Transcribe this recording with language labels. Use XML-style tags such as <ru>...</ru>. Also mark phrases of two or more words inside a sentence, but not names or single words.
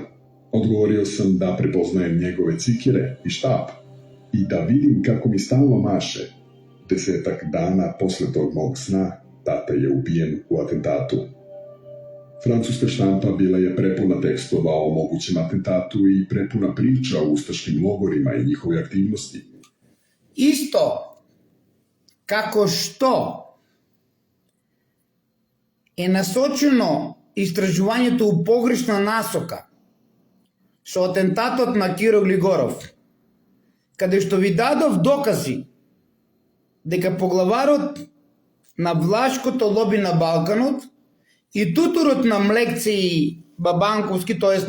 <sr>Odgovorio sam da prepoznajem njegove cikire i štap i da vidim kako mi stalno maše. 10 dana posle tog mog sna tata je ubijen u atentatu. Francuska štampa bila je prepuna tekstova o mogućem atentatu i prepuna priča o ustaškim logorima i njihove aktivnosti.</sr> <mk>Isto како што е насочено истражувањето у погрешна насока со атентатот на Киро Глигоров, каде што ви дадов докази дека поглаварот на влашкото лоби на Балканот и туторот на Млекци Бабанковски, т.е.</mk>